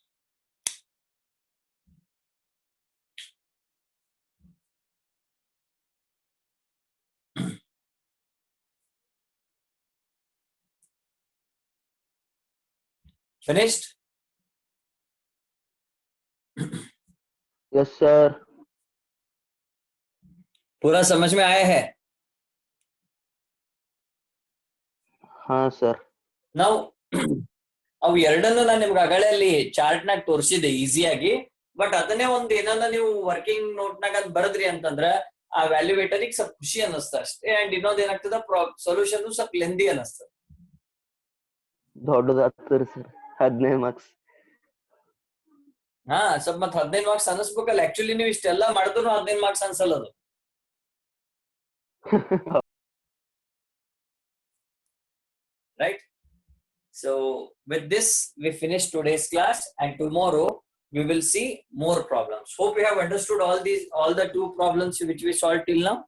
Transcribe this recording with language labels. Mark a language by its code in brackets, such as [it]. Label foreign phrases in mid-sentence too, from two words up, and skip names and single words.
[en] Finished? Yes, sir. [hi] पूरा समझ में आया है? हाँ सर. [kn] ನಾವು ಅವು ಎರಡನ್ನು ನಾನು ನಿಮ್ಗೆ ಆಗಲೇ ಅಲ್ಲಿ ಚಾರ್ಟ್ ನಾಗ ತೋರಿಸಿದೆ ಈಸಿಯಾಗಿ. ಬಟ್ ಅದನ್ನೇ ಒಂದು ಏನನ್ನ ನೀವು [en] working note [kn] ನಾಗ ಅದ್ ಬರದ್ರಿ ಅಂತಂದ್ರ ಆ ವ್ಯಾಲ್ಯೂವೇಟರಿಗೆ ಸ್ವಲ್ಪ ಖುಷಿ ಅನ್ನಿಸ್ತ ಅಷ್ಟೇ. ಅಂಡ್ ಇನ್ನೊಂದ್ ಏನಾಗ್ತದ ಸೊಲ್ಯೂಷನ್ ಸ್ವಲ್ಪ ಲೆಂದಿ ಅನ್ನಿಸ್ತದ. ದೊಡ್ಡದಾಗ್ತದ್ರಿ ಸರ್ 15 ಮಾರ್ಕ್ಸ್. ಹಾ ಸ್ವಲ್ಪ ಮತ್ 15 ಮಾರ್ಕ್ಸ್ ಅನಿಸ್ಬೇಕಲ್ಲ. ಆಕ್ಚುಲಿ ನೀವು ಇಷ್ಟೆಲ್ಲಾ ಮಾಡಿದ್ರು 15 ಮಾರ್ಕ್ಸ್ ಅನ್ಸಲ್ಲ ಅದು. [en] Right? So with this we finish today's class, and tomorrow we will see more problems. Hope you have understood all the 2 problems which we solved till now.